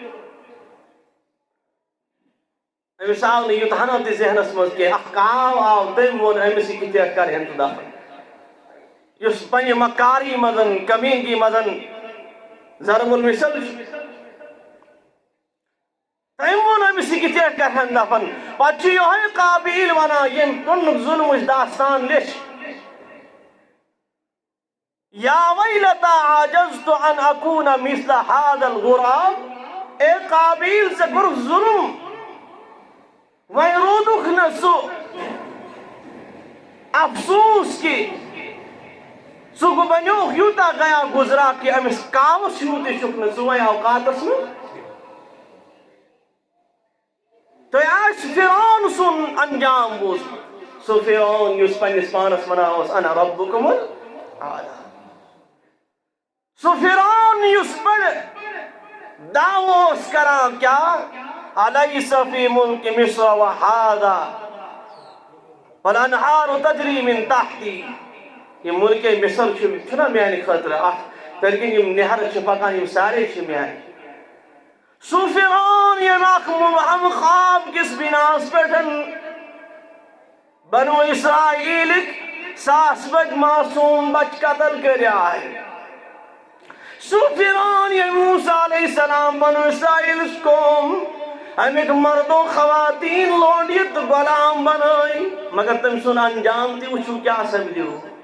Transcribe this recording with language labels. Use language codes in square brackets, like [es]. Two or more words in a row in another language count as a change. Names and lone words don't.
[ks] أمِس آو نہٕ یوٗتاہ ہنا تہِ ذہنس منٛز کینٛہہ اکھ کاو آو تٔمۍ ووٚن أمِس یہِ کِتھ کرہن ژٕ دفن یُس پننہِ مکاری منٛز کمیٖنگی منٛز ضرب المثل چھُ تٔمۍ ووٚن أمِس یہِ کِتھ کرہن دفن پتہٕ چھُ یِہوٚے قابیل ونان ییٚمۍ گۄڈنیُک ظُلمٕچ داستان لیٚچھ [ar] یا ویلتا عجزت ان اکون مثل هذا الغراب [ks] اے قابیل ژےٚ کوٚرُکھ ظُلم وۄنۍ روٗدُکھ نہٕ سُہ افسوٗس کہِ ژٕ بنیوکھ یوٗتاہ گیا گُزرا کہ أمِس کاوَس ہیوٗ تہِ چھُکھ نہٕ ژٕ وۄنۍ اوقاتس منٛز تۄہہِ آسہِ فرعون سُنٛد انجام بوٗزمُت سُہ فرعون یُس پننِس پانس ونان اوس [ar] انا ربُکُم الاعلیٰ [ks] سُہ فرعون یُس بڑٕ دعوٕ اوس کران کیٛاہ [ar] الیس فی ملک مصر وہذا والانہار تجری من تحتی [ks] یہ ملکِ مصر چھُنا میانہِ خٲطرٕ اتھ تٔلۍ کِنۍ یِم نہرٕ چھِ پکان یِم سارے چھِ میانہِ سُہ فرعون ییٚمۍ اکھ مُبہم خواب کِس بِناس پٮ۪ٹھ بنو اسرائیلٕکۍ 100 بٔدۍ معصوٗم بچہٕ قتل کٔرۍ سُہ فرعون ییٚمۍ موسیٰ [ar] علیہ السلام [ks] بنو اسرائیلس قوم امیِکۍ مردو خواتیٖن لونڈِتھ تہٕ غلام بنٲے مگر تٔمۍ سُنٛد انجام تہِ وٕچھِو کیٛاہ سپدیو